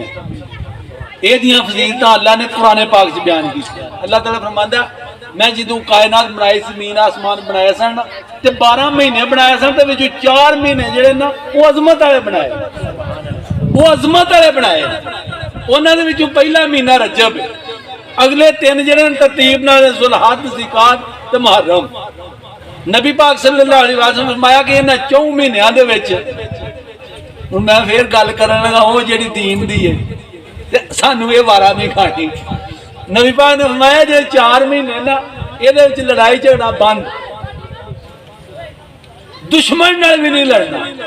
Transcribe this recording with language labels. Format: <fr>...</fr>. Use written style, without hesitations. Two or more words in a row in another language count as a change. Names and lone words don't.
<pa>ਯੇ ਫ਼ਜ਼ੀਲਤ ਅੱਲ੍ਹਾ ਨੇ ਕੁਰਾਨ ਪਾਕ ਚ ਬਯਾਨ ਕੀ। ਅੱਲ੍ਹਾ ਤਾਲਾ ਫ਼ਰਮਾਂਦਾ ਮੈਂ ਜੋ ਕਾਇਨਾਤ ਬਣਾਈ, ਜ਼ਮੀਨ ਆਸਮਾਨ ਬਣਾਏ ਸਨ ਤੇ 12 ਮਹੀਨੇ ਬਣਾਏ ਸਨ, ਤੋ 4 ਮਹੀਨੇ ਜੇਹੜੇ ਨਾ ਉਹ ਅਜ਼ਮਤ ਵਾਲੇ ਬਣਾਏ, ਉਹ ਅਜ਼ਮਤ ਵਾਲੇ ਬਣਾਏ। ਉਹਨਾਂ ਦੇ ਵਿੱਚੋਂ ਪਹਿਲਾ ਮਹੀਨਾ ਰਜਬ ਹੈ। ਅਗਲੇ 3 ਜਿਹੜੇ ਤਰਤੀਬ ਨਾਲ ਜ਼ੁਲਹੱਜ, ਜ਼ਿਕਾਤ ਤੇ ਮੁਹर्रम। ਨਬੀ ਪਾਕ</pa> <ar>صلى الله عليه وسلم</ar> <pa>ਫ਼ਰਮਾਇਆ ਕਿ ਇਨ੍ਹਾਂ 4 ਮਹੀਨਿਆਂ ਦੇ ਵਿਚ ਹੁਣ ਮੈਂ ਫਿਰ ਗੱਲ ਕਰਨ ਲੱਗਾ ਉਹ ਜਿਹੜੀ ਦੀਨ ਦੀ ਹੈ ਤੇ ਸਾਨੂੰ ਇਹ ਵਾਰਾ ਨਹੀਂ ਖਾਣੀ। ਨਬੀ ਪਾਕ ਨੇ ਫ਼ਰਮਾਇਆ ਜੇ 4 ਮਹੀਨੇ ਨਾ ਇਹਦੇ ਵਿਚ ਲੜਾਈ ਝਗੜਾ ਬੰਦ, ਦੁਸ਼ਮਣ ਨਾਲ ਵੀ ਨਹੀਂ ਲੜਨਾ।</pa>